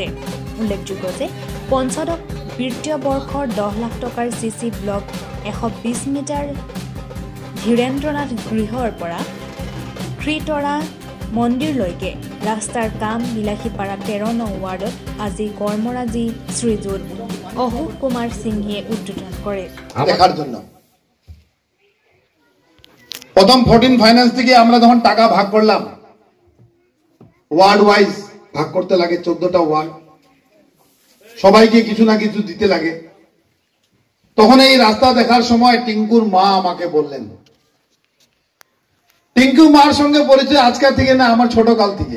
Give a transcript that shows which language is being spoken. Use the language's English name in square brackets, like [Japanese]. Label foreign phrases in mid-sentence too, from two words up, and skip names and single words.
[Assamese] উল্লেখযোগ্য যে পঞ্চদশ বিত্তীয় বৰ্ষৰ 10 লাখ টকাৰ [English] CC block [Assamese] 120 মিটাৰ ধীৰেন্দ্ৰনাথ গৃহৰ পৰা ত্ৰিতৰা মন্দিৰলৈকে ৰাস্তাৰ কাম বিলাসীপাৰা 13 নং ৱাৰ্ডত আজি কৰ্মৰাজি শ্ৰীযুত অশোক কুমাৰ সিংহে উদ্বোধন কৰে। [Bangla] দেখার জন্য প্রথম 14 ফাইন্যান্স থেকে আমরা যখন টাকা ভাগ করলাম, [English] ward wise [Bangla] ভাগ করতে লাগে, 14টা ওয়ার্ড, সবাইকে কিছু না কিছু দিতে লাগে। তখন এই রাস্তা দেখার সময় টিঙ্কুর মা আমাকে বললেন, টিঙ্কু মার সঙ্গে পরিচয় আজকের থেকে না, আমার ছোট কাল থেকে।